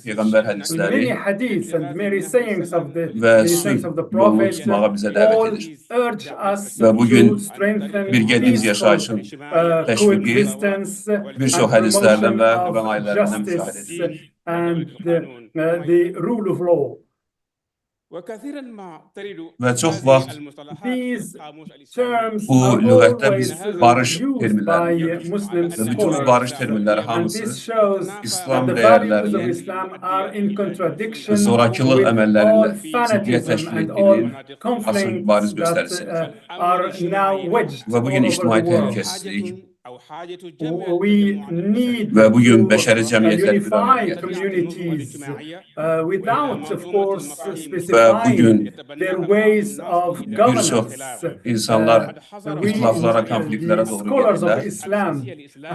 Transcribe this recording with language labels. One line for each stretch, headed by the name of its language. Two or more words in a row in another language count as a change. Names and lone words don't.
English: Many hadiths and many sayings of the Prophet all urge us to strengthen peaceful coexistence and promotion of justice and the rule of law.
Azerbaijani: Ve çok vaxt bu lüğətdə biz barış terminlərini görürük. Və bütün bu barış terminləri hamısı İslam dəyərlərinin zorakılıq əməllərində ziddiyyət təşkil etdiyinin açıq bariz göstəricisidir. Və bugün ictimai təhlükəsizlik
Turkish: ve bugün beşeri cemiyetler bir araya gelmiştir. Ve bugün birçok insanlar ihtilaflara, konfliktlere doğru gelirler.